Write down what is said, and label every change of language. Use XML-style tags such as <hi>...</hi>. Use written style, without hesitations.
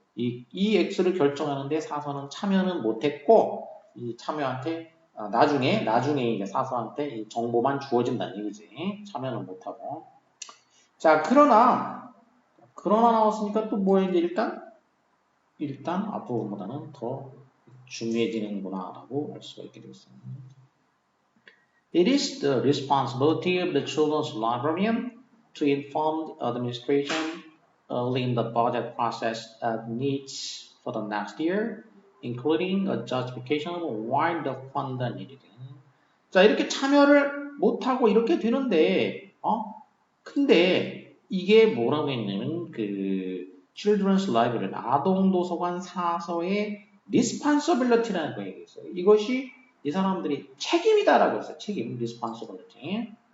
<ko>이 X를 결정하는데 사서는 참여는 못했고, 이 참여한테, 나중에 이제 사서한테 이 정보만 주어진다는 얘기지. 참여는 못하고. 자, 그러나 나왔으니까 또 뭐야, 이제 일단 앞부분보다는 더 중요해지는구나, 라고 알 수가 있게 되겠습니다.</ko> <en>It is the responsibility of the children's librarian to inform the administration early in the budget process of needs for the next year, including a justification of why the fund is needed.</en> <ko>자, 이렇게 참여를 못하고 이렇게 되는데, 근데 이게 뭐라고 했냐면, 그,</ko> <en>children's library,</en> <ko>아동도서관 사서의 responsibility라는 거 얘기했어요. 이것이 이 사람들이 책임이다라고 했어요. 책임, responsibility.</ko>